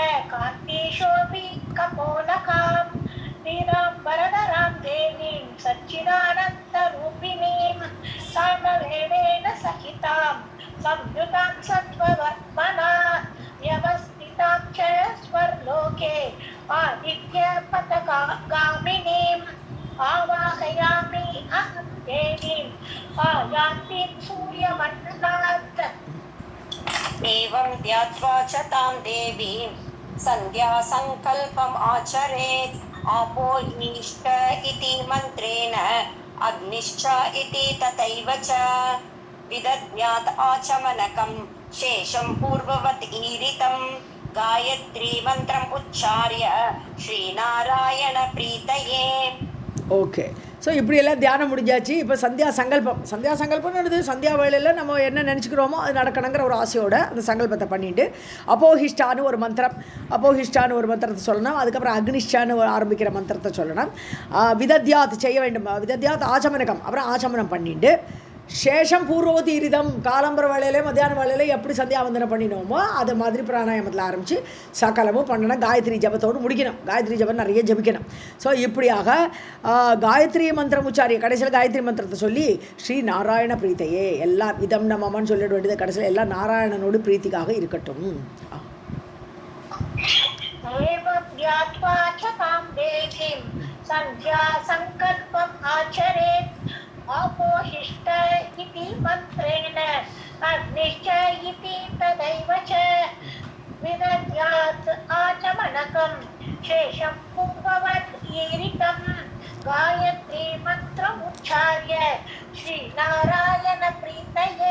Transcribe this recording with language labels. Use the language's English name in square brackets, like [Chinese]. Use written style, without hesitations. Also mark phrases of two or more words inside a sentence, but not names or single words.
[Sanskrit] कान्तिशोभि कपोलकाम् पीताम्बरधरां देवीं सच्चिदानन्द रूपिणीं सामवेदेन सहितां संयुतां सत्त्ववर्त्मना व्यवस्थितां च स्वर्लोके आदित्य पथगामिनीम् आवाहयामि अहं देवीम् आयान्तीं सूर्यमण्डलात्. एवं ध्यात्वा च तां देवीं सन्ध्या सङ्कल्पम् आचरेत्. आपोहीष्ट इति मन्त्रेण अग्निश्च इति तथैव च विदध्यात् आचमनकं शेषं पूर्ववत् ईरितं गायत्री मन्त्रम् उच्चार्य श्रीनारायण प्रीतये. [Tamil] ஓகே. ஸோ இப்படியெல்லாம் தியானம் முடிஞ்சாச்சு. இப்போ சந்தியா சங்கல்பம்னு சந்தியா வேளையில் நம்ம என்ன நினச்சிக்கிறோமோ அது நடக்கணுங்கிற ஒரு ஆசையோட அந்த சங்கல்பத்தை பண்ணிட்டு அப்போஹிஷ்டான்னு ஒரு மந்திரத்தை சொல்லணும். அதுக்கப்புறம் அக்னிஷ்டான்னு ஆரம்பிக்கிற மந்திரத்தை சொல்லணும். விதத்யாத் செய்ய வேண்டும், [Sanskrit] विदध्यात् आचमनकम्, [Tamil] அப்புறம் ஆச்சமனம் பண்ணிட்டு [Sanskrit] शेषं पूर्ववत् ईरितम्, [Tamil] காலம்பர வேலையிலே மத்தியான வேலையில எப்படி சந்தியாவந்தனம் பண்ணினோமோ அது மாதிரி பிராணாயாமத்தில் ஆரம்பித்து சகலமும் பண்ணணும். காயத்ரி ஜபத்தோடு முடிக்கணும். காயத்ரி ஜபம் நிறைய ஜபிக்கணும். ஸோ இப்படியாக [Sanskrit] गायत्री मन्त्रम् उच्चार्य [Tamil] கடைசியில் காயத்ரி மந்திரத்தை சொல்லி [Sanskrit] श्रीनारायण प्रीतये, [Tamil] எல்லாம் இதம் நம்மன்னு சொல்லிட வேண்டியது கடைசியில் எல்லாம் நாராயணனோடு பிரீத்திக்காக இருக்கட்டும். [Sanskrit] आपोहिष्ट इति मन्त्रेण अग्निश्च इति तदैव च विदध्यात् आचमनकं शेषं पूर्ववत् ईरितं गायत्री मन्त्रमुच्चार्य श्रीनारायण प्रीतये.